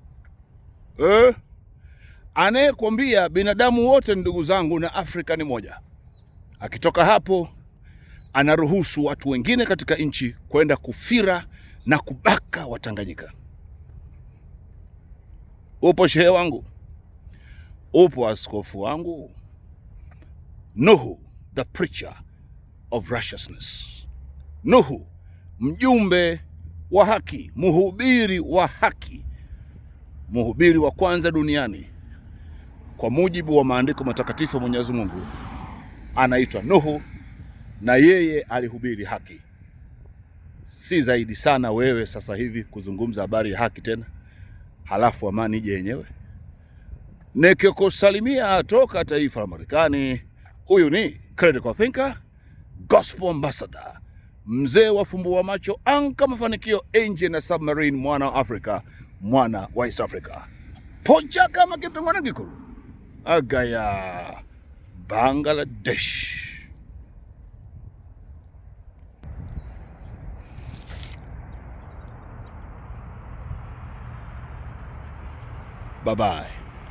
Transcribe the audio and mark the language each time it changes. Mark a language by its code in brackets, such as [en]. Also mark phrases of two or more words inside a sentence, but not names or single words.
[sw] Anayekwambia binadamu wote ndugu zangu na Afrika ni moja, akitoka hapo anaruhusu watu wengine katika nchi kwenda kufira na kubaka Watanganyika. Upo shehe wangu? Upo askofu wangu? Nuhu, [en] the preacher of righteousness. [sw] Nuhu, mjumbe wa haki, mhubiri wa haki, mhubiri wa kwanza duniani kwa mujibu wa maandiko matakatifu ya Mwenyezi Mungu, anaitwa Nuhu, na yeye alihubiri haki. Si zaidi sana wewe sasa hivi kuzungumza habari ya haki tena, halafu amani ije yenyewe. Nikikusalimia toka taifa la Marekani. Huyu ni [en] Critical Thinker, Gospel Ambassador, [sw] mzee wa fumbua macho, anka mafanikio, Angel na Submarine, mwana wa Afrika, mwana wa East Africa. Poja kama kipe mwana gikuru agaya Bangladesh. Bye-bye.